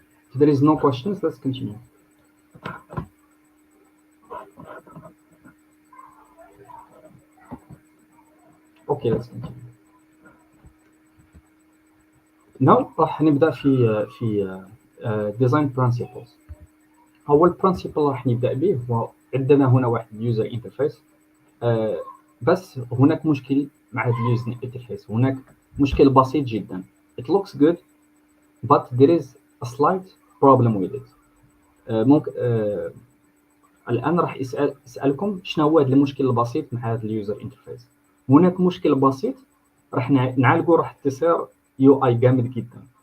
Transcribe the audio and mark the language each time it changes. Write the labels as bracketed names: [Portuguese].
[English] If there is no questions, let's continue. Okay, let's continue. Now [Arabic] راح نبدأ في [English] design principles. [Arabic] أول principle راح نبدأ به هو عندنا هنا واحد user interface. بس هناك مشكل مع هذا اليوزر انترفيس، هناك مشكل بسيط جدا. [English] It looks good but there is a slight problem with it. [Arabic] ممكن الآن راح أسألكم شنو هو هذا المشكل البسيط مع هذا اليوزر انترفيس. هناك مشكل بسيط راح نعالجه، راح تصير يو اي جامد جدا.